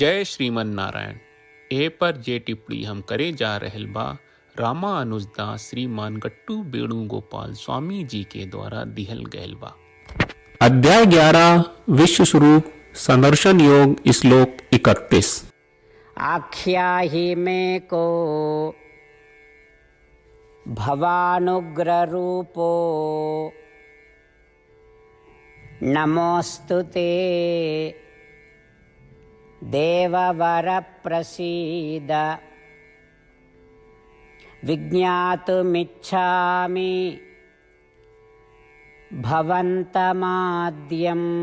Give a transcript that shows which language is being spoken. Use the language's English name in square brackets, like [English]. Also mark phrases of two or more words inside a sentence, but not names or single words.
[Bhojpuri] जय श्रीमन नारायण। ए पर जे टिप्पणी हम करे जा रहल बा रामानुजदास श्रीमान गट्टू वेणुगोपाल स्वामी जी के द्वारा दिहल गयल बा। अध्याय 11 विश्व स्वरूप संदर्शन योग श्लोक 31। [Sanskrit] आख्याहि मे को भवानुग्र रूपो नमोस्तु ते देववर प्रसीद विज्ञातुमिच्छामि भवन्तमाद्यं